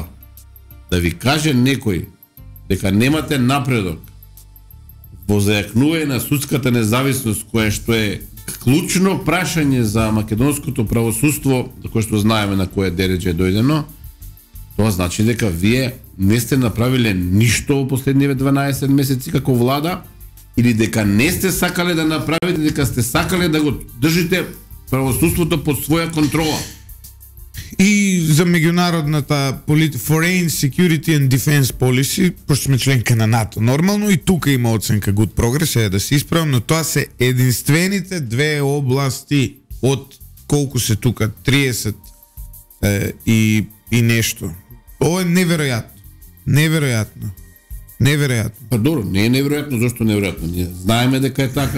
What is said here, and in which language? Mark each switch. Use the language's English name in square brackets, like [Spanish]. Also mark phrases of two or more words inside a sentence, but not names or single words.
[Macedonian] Да ви каже некој дека немате напредок во зајакнување на судската независност, која што е клучно прашање за македонското правосудство, за кое што знаеме на кое дереđe е дојдено, тоа значи дека вие не сте направиле ништо во последниве 12 месеци како влада, или дека не сте сакале да направите, дека сте сакале да го држите правосудството под своја контрола. И за меѓународната [English] Foreign Security and Defense Policy, [Macedonian] пошто сме членка на НАТО, нормално и тука има оценка [English] good progress, [Macedonian] е да се исправам, но тоа се единствените две области од колку се тука 30 и нешто. Ова е неверојатно. Неверојатно. Па добро, не е неверојатно, зашто неверојатно? Ние знаеме дека е така.